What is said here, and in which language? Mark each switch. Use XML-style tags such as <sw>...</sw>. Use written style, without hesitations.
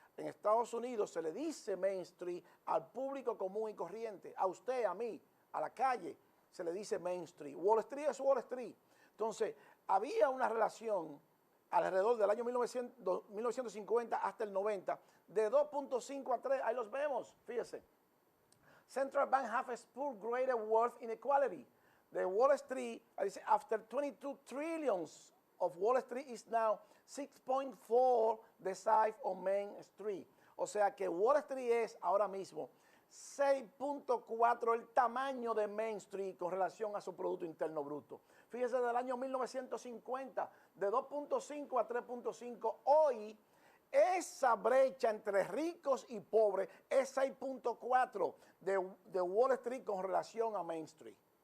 <es>En Estados Unidos se le dice Main Street al público común y corriente, a usted, a mí, a la calle, se le dice Main Street. Wall Street es Wall Street. Entonces, había una relación alrededor del año 1950 hasta el 90 de 2.5 a 3, ahí los vemos, fíjese.</es> <en>Central bank have experienced greater wealth inequality. The Wall Street, after 22 trillions of Wall Street is now 6.4 the size of Main Street.</en> <es>O sea que Wall Street es ahora mismo 6.4 el tamaño de Main Street con relación a su Producto Interno Bruto. Fíjese, del año 1950, de 2.5 a 3.5, hoy esa brecha entre ricos y pobres es 6.4 de Wall Street con relación a Main Street.</es>